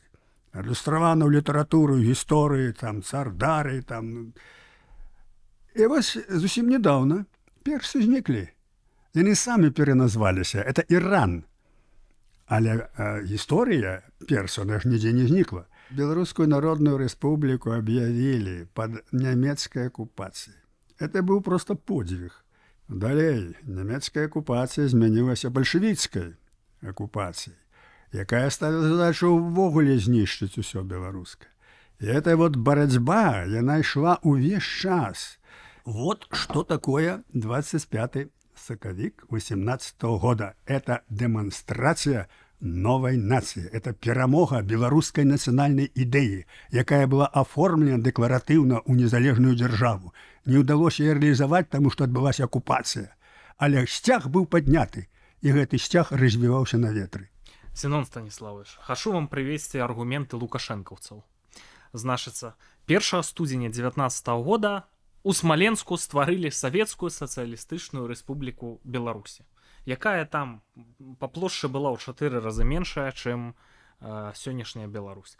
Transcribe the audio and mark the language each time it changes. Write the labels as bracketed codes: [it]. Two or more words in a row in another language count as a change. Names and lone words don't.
[be] Адлюстравана ў літаратуру, гісторыі, там цар Дарый, там. І вось зусім нядаўна персы зніклі. Яны самі пераназваліся. [ru] Это Іран. [be] Але гісторыя персаў нідзе не знікла. [ru] Белорусскую Народную Республику объявили под немецкой оккупацией. Это был просто подвиг. [be] Далей немецкая оккупация змянілася бальшавіцкай оккупацией, якая ставила задачу ўвогуле знішчыць усё беларускае. [ru] И эта вот борьба, она шла [be] увесь час. [ru] Вот что такое 25 соковик 18 года. Это демонстрация новой нации. Это перамога белорусской национальной идеи, [be] якая была оформлена декларативно у незалежную державу. [ru] Не удалось ее реализовать, потому что отбылась оккупация. [be] Але сцяг [ru] был подняты, и этот сцяг развивался на ветры. Зенон Станіславович, хочу вам привести аргументы лукашэнкаўцаў. [be] Значыцца, 1 студзеня 19 года у Смаленску стварылі Савецкую сацыялістычную рэспубліку Беларусі, якая там па плошчы была ў 4 разы меншая, чым сённяшняя Беларусь.